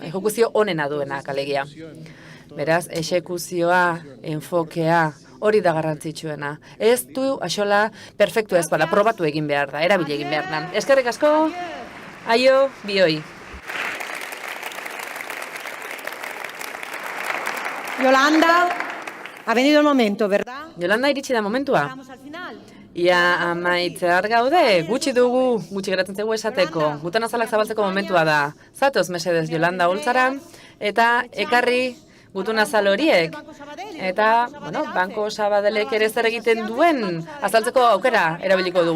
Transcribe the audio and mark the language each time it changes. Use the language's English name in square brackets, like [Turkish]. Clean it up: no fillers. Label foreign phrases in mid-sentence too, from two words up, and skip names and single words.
[Basque] Exekuzio onena duenak alegia. Beraz, exekuzioa, enfokea, hori da garrantzitsuena. Ez du axola perfektu ez bada, probatu egin behar da, erabili egin behar da. Eskerrik asko, aio, bioi. Yolanda, [Spanish] ha venido el momento, ¿verdad? [Basque] Yolanda, iritsi da momentua. [Spanish] Vamos al final. [Basque] Ia amaitzear gaude, gutxi geratzen zegu esateko. Gutan azalak zabaltzeko momentua da. Zatoz, mesedez, Yolanda Oltzara, eta ekarri gutun azal horiek. Eta, Banko Sabadelek ere zer egiten duen azaltzeko aukera erabiliko dugu.